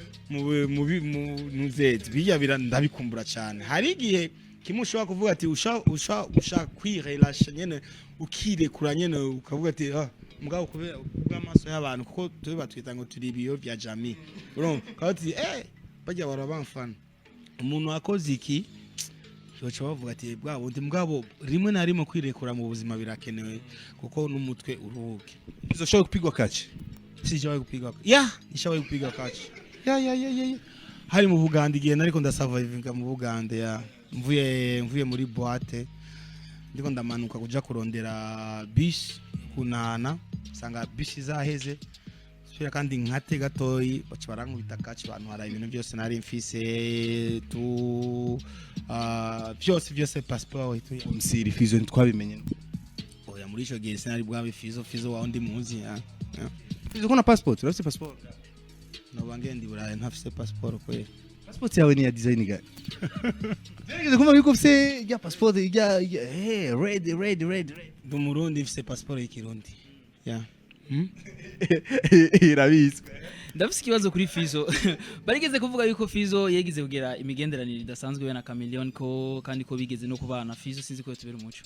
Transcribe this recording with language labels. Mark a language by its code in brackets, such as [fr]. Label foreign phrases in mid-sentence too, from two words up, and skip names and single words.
[rn] nuzeti bijya ndabikumbura cyane hari igihe kimwe ushobora kuvuga ati usha kwirelasha nyene ukirekura nyene ukavuga ati mugabo kubera amaso y'abantu kuko tuba twita ngo turi biyo bya jami urumva kandi bajya barabamfana umuntu akoze iki yoca bavuga ati bwa bundi mugabo rimwe na rimwe kwirekura mu buzima birakenewe kuko n'umutwe uruhuke uzoshobora kupigwa kaci sijya kupigwa nishawaye kupigwa kaci hari mu Buganda igihe nariko ndasurvivinga mu Buganda mvuye muri boîte ndiko ndamanuka kuja kurondera bus kunana sanga bus zaheze sura kandi nkate gatoyi baca barankubita kaci abantu hari ibintu byose nari mfise byose passport msiri Fizzo ntitwabimenye oya muri ico gihe sinari bwabe Fizzo waho ndi muzi Fizzo kuna passport urafise passport no bangendi buraye ntafise passport kweli passport yawe ni ya design gani Nigeze kumva yuko ufise ya passport ya red du Murundi mfise passport y'ikirundi irabizwe ndafise ikibazo kuri Fizzo barigeze kuvuga yuko Fizzo yegize kugera imigenderanire idasanzwe we na Chameleone ko kandi ko bigeze no kubana Fizzo sinzi ko tubera umuco